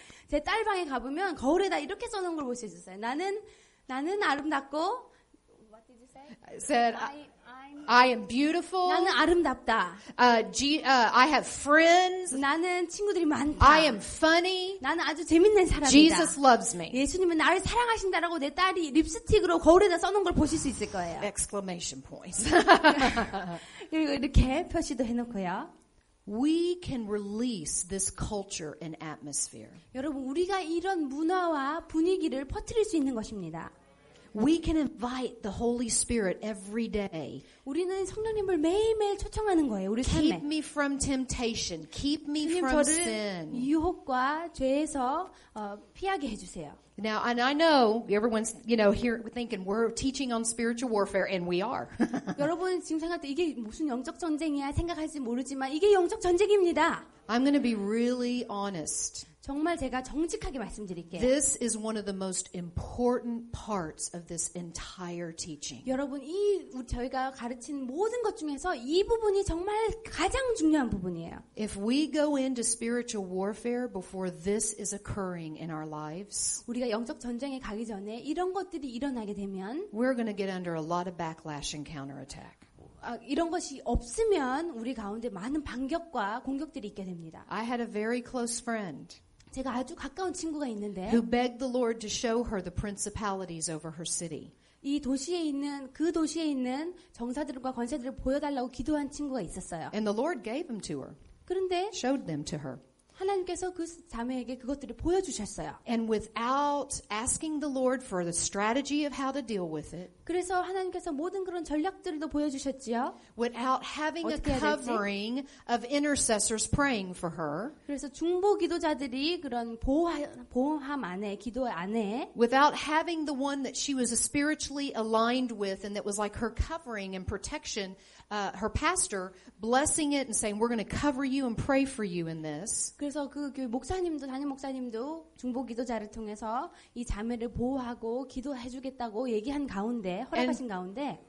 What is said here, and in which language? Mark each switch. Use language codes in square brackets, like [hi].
[ko] 제 딸 방에 가보면 거울에다 이렇게 써놓은 걸 볼 수 있었어요. 나는 아름답고 [en] What did you say? Said, I am beautiful. [ko] 나는 아름답다. [en] I have friends. [ko] 나는 친구들이 많다. [en] I am funny. [ko] 나는 아주 재밌는 사람이다. [en] Jesus loves me. [ko] 예수님은 나를 사랑하신다라고 내 딸이 립스틱으로 거울에다 써놓은 걸 보실 수 있을 거예요. [en] Exclamation points. [ko] 그리고 이렇게 표시도 해놓고요. [en] we can release this culture and atmosphere. [ko] 여러분, 우리가 이런 문화와 분위기를 퍼뜨릴 수 있는 것입니다. [en] We can invite the Holy Spirit every day. [ko] 우리는 성령님을 매일매일 초청하는 거예요. 우리 삶에. [en] Keep me from temptation. Keep me [ko] 주님 [en] from [ko] 저를 [en] sin. [ko] 유혹과 죄에서 피하게 해주세요. [en] Now, and I know everyone's, here thinking we're teaching on spiritual warfare, and we are. [ko] 여러분 지금 생각할 때 이게 무슨 영적 전쟁이야 생각할지 모르지만 이게 영적 전쟁입니다. [en] I'm going to be really honest. [ko] 정말 제가 정직하게 말씀드릴게요. [en] This is one of the most important parts of this entire teaching. [ko] 여러분 저희가 가르치는 모든 것 중에서 이 부분이 정말 가장 중요한 부분이에요. [en] If we go into spiritual warfare before this is occurring in our lives, [ko] 우리가 영적 전쟁에 가기 전에 이런 것들이 일어나게 되면 [en] we're going to get under a lot of backlash and counterattack. [ko] 이런 것이 없으면 우리 가운데 많은 반격과 공격들이 있게 됩니다. [en] I had a very close friend [ko] 제가 아주 가까운 친구가 있는데 [en] who begged the Lord to show her the principalities over her city. [ko] 이 도시에 있는 정사들과 권세들을 보여달라고 기도한 친구가 있었어요. [en] And the Lord gave them to her, [ko] 그런데 [en] showed them to her. [ko] 하나님께서 그 자매에게 그것들을 보여주셨어요. [en] And without asking the Lord for the strategy of how to deal with it, [ko] 그래서 하나님께서 모든 그런 전략들도 보여주셨지요. [en] without having a covering of intercessors praying for her, [ko] 그래서 중보 기도자들이 그런 보호함 안에, 기도 안에, [en] without having the one that she was spiritually aligned with and that was like her covering and protection, her pastor blessing it and saying, we're going to cover you and pray for you in this. [ko] 그래서 그 교회 담임 목사님도 중보 기도자를 통해서 이 자매를 보호하고 기도해주겠다고 얘기한 가운데, 허락하신 가운데,